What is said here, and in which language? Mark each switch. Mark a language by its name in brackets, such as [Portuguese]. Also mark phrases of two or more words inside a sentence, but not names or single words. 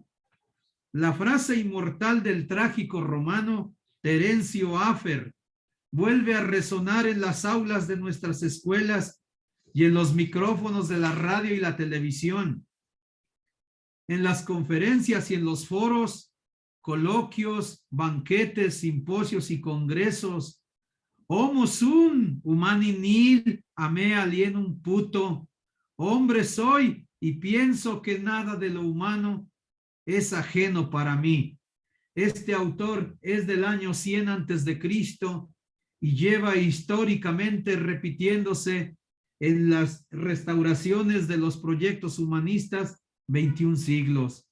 [Spanish] La frase inmortal del trágico romano Terencio Afer vuelve a resonar en las aulas de nuestras escuelas y en los micrófonos de la radio y la televisión, en las conferencias y en los foros, coloquios, banquetes, simposios y congresos. [Latin] Homo sum, humani nil, ame alienum puto. [Spanish] Hombre soy y pienso que nada de lo humano es ajeno para mí. Este autor es del año 100 antes de Cristo y lleva históricamente repitiéndose en las restauraciones de los proyectos humanistas 21 siglos.